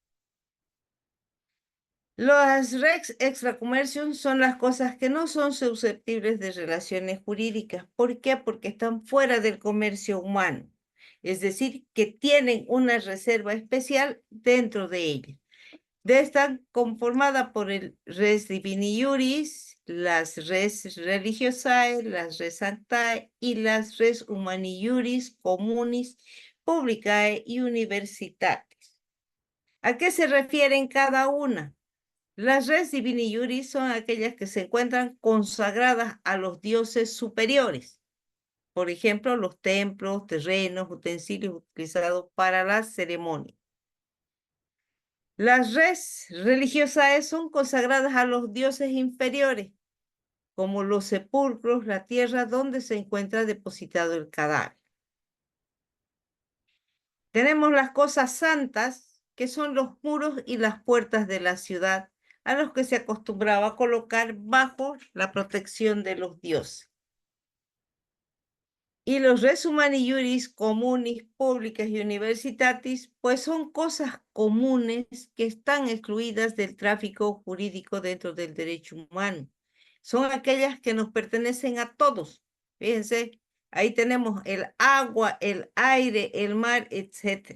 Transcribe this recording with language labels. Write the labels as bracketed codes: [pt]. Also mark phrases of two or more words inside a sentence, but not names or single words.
[es] Los [la] rex extracomercium [es] son las cosas que no son susceptibles de relaciones jurídicas. ¿Por qué? Porque están fuera del comercio humano. Es decir, que tienen una reserva especial dentro de ellas. Están conformadas por el [la] res divini iuris, [es] las [la] res religiosae, [es] las [la] res sanctae [es] y las [la] res humani iuris communis publicae [es] y universitatis. ¿A qué se refieren cada una? Las [la] res divini iuris [es] son aquellas que se encuentran consagradas a los dioses superiores. Por ejemplo, los templos, terrenos, utensilios utilizados para las ceremonias. Las res religiosas son consagradas a los dioses inferiores, como los sepulcros, la tierra donde se encuentra depositado el cadáver. Tenemos las cosas santas, que son los muros y las puertas de la ciudad, a los que se acostumbraba a colocar bajo la protección de los dioses. Y los [la] res humani iuris communis, [es] públicas y universitatis, pues son cosas comunes que están excluidas del tráfico jurídico dentro del derecho humano. Son aquellas que nos pertenecen a todos. Fíjense, ahí tenemos el agua, el aire, el mar, etc.